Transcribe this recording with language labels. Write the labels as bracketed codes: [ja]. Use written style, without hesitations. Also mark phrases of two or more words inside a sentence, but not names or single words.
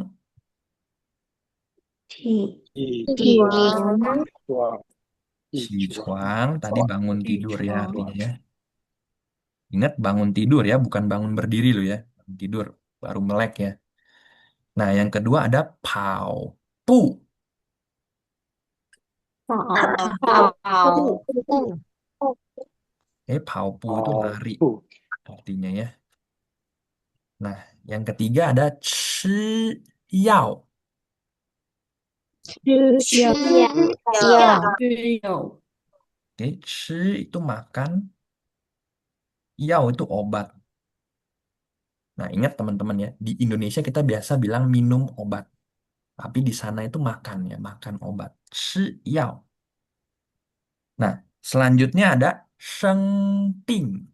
[zh] 起 Chuang. 床， [id] Chuang tadi bangun tidur ya artinya ya. Ingat bangun tidur ya, bukan bangun berdiri loh ya. Bangun tidur, baru melek ya. Nah, yang kedua ada [zh] 跑步. 跑步，跑步 [id] itu lari artinya ya. Nah, yang ketiga ada Yao. [zh] 吃药，是有 [id] Itu makan, Yao itu obat. Nah, ingat teman-teman ya, di Indonesia kita biasa bilang minum obat. Tapi di sana itu makan ya, makan obat. Yao. Nah, selanjutnya ada Sheng Ping.